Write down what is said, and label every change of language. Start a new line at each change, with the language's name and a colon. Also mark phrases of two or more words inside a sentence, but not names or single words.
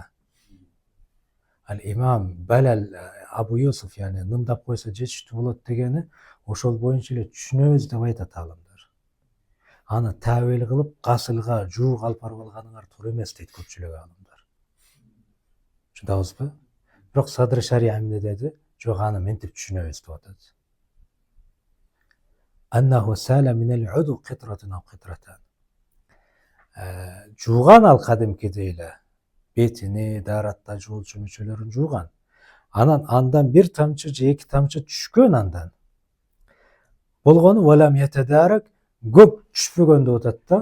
Kyrgyz: Ал имам Белал Абу Юсуф, яғни нымдап қойса жетіштүү болот дегени ошол боюнча эле түшүнөбүз деп айтат аалымдар. Аны тәвил кылып гасылга жуук алып барып алганыңар туура эмес дейт көпчүлүк аалымдар. Түшүнөбүзбү? Бирок Садыр Шария эмне деди? Жок, аны мынтип түшүнөбүз деп атат.
Arabic: أنه سال من الوضوء قطرة أو قطرتان.
Kyrgyz: Жууган ал кадимкидей эле бетини, даратта жуулчу мүчөлөрүн жууган. Анан андан бир тамчы же эки тамчы түшкөн андан. Болгону
Arabic: ولم يتدارك,
Kyrgyz: көп түшпөгөн деп атат да.